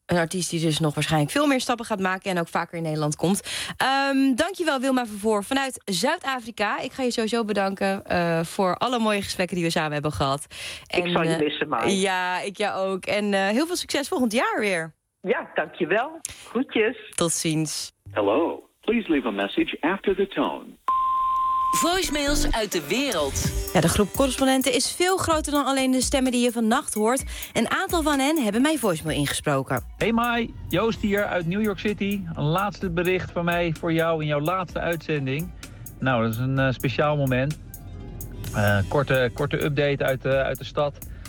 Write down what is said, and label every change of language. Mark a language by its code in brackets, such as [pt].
[nl] Een artiest die dus nog waarschijnlijk veel meer stappen gaat maken en ook vaker in Nederland komt. Dankjewel Wilma Vervoer vanuit Zuid-Afrika. Ik ga je sowieso bedanken voor alle mooie gesprekken die we samen hebben gehad. Ik zal je missen, Mai. Ja, ik jou ook. En heel veel succes volgend jaar weer. Ja, dankjewel. Groetjes. Tot ziens. [en] Hello. Please leave a message after the tone. [nl] Voicemails uit de wereld. Ja, de groep correspondenten is veel groter dan alleen de stemmen die je vannacht hoort. Een aantal van hen hebben mijn voicemail ingesproken. Hey Mai, Joost hier uit New York City. Een laatste bericht van mij voor jou in jouw laatste uitzending. Nou, dat is een speciaal moment. Korte update uit de stad.